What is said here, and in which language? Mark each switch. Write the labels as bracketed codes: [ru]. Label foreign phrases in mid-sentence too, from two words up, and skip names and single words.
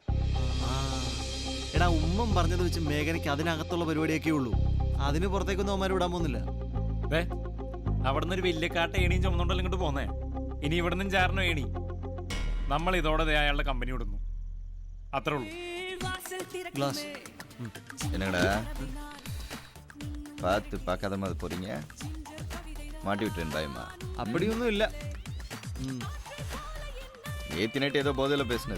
[ml] എടാ, ഉമ്മൻ പറഞ്ഞത് വെച്ച് മേഘനയ്ക്ക് അതിനകത്തുള്ള പരിപാടിയൊക്കെ ഉള്ളൂ. അതിന് പുറത്തേക്കൊന്നും അവന്മാർ വിടാൻ പോകുന്നില്ല. അതെ, അവിടെ നിന്ന് ഒരു വലിയ കാട്ട ഏണിയും ചുമന്നുണ്ടല്ലോ ഇങ്ങോട്ട് പോന്നേ. ഇനി ഇവിടെ നിന്നും ചാരണോ ഏണി. നമ്മൾ ഇതോടെ അയാളുടെ കമ്പനി വിടുന്നു, അത്രേ ഉള്ളൂ. ഗ്ലാസ്. [ta] என்னங்கடா பார்த்து பார்க்காத மாதிரி போறீங்க? மாட்டி விட்டுறேன் பயமா. அப்படியொன்னும் இல்ல. நேற்று நைட்டு ஏதோ போதையில் பேசுனது.